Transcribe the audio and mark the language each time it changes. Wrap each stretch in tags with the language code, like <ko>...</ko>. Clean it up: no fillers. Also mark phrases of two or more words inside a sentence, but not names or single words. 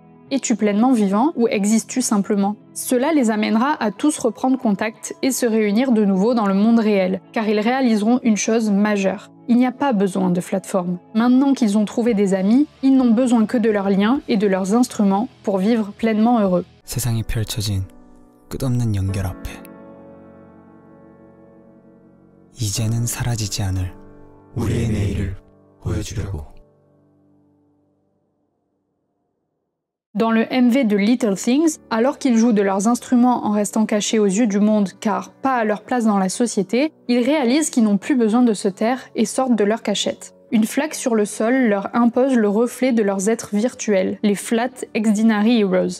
<fr>Es-tu pleinement vivant ou existes-tu simplement ? Cela les amènera à tous reprendre contact et se réunir de nouveau dans le monde réel, car ils réaliseront une chose majeure. Il n'y a pas besoin de Flatform. Maintenant qu'ils ont trouvé des amis, ils n'ont besoin que de leurs liens et de leurs instruments pour vivre pleinement heureux.</fr> <ko>세상이 펼쳐진 끝없는 연결 앞에 이제는 사라지지 않을 우리의 내일을 보여주려고.</ko> <fr>Dans le MV de Little Things, alors qu'ils jouent de leurs instruments en restant cachés aux yeux du monde car pas à leur place dans la société, ils réalisent qu'ils n'ont plus besoin de se taire et sortent de leur cachette. Une flaque sur le sol leur impose le reflet de leurs êtres virtuels, les Flat ex-Dinari Heroes.</fr>